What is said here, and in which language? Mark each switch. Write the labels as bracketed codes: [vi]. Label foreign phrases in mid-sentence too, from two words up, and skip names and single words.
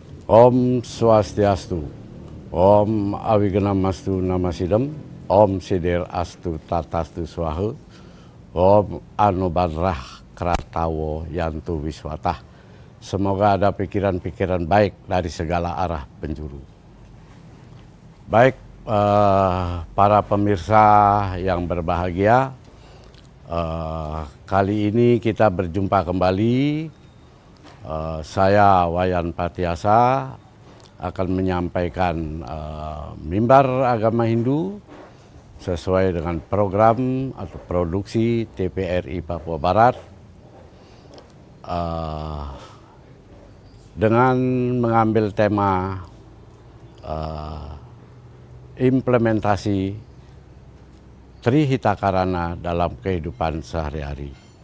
[sa] Om Swastiastu, Om Awiganamastu Namasidam, Om Sidir Astu Tatastu Swaha, Om Anubadrah Kratawo Yantu Wiswatah. [id] Semoga ada pikiran-pikiran baik dari segala arah penjuru. Baik, para pemirsa yang berbahagia, kali ini kita berjumpa kembali. Saya Wayan Patiasa akan menyampaikan mimbar agama Hindu sesuai dengan program atau produksi TPRI Papua Barat dengan mengambil tema implementasi Trihitakarana dalam kehidupan sehari-hari.